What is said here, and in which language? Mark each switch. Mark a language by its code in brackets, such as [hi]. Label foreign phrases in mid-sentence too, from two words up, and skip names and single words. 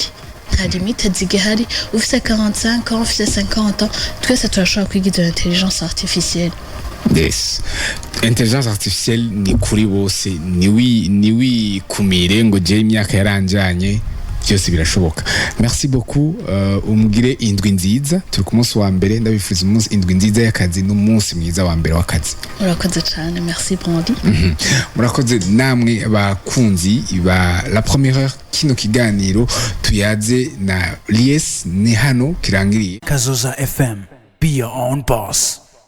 [rn] Nta limite zigihari, ufise 45 ans, ufise 50 ans, twese turashobora kwiga izo [fr] intelligence artificielle. [rn] Yes. [fr] Intelligence artificielle [rn] ni kuri bose, niwi kumire ngo je imyaka yaranjanye, byose birashoboka. [fr] Merci beaucoup. [rn] Umugire indwi nziza, turi ku munsi wa mbere, ndabifuza umunsi indwi nziza y'akazi n'umunsi mwiza wa mbere w'akazi. Murakoze cyane, merci Brandi. Murakoze namwe bakunzi ba La Première Heure, kino kiganiro tuyaze na Elies ni hano kirangiriye. Kazoza FM, [en] be your own boss.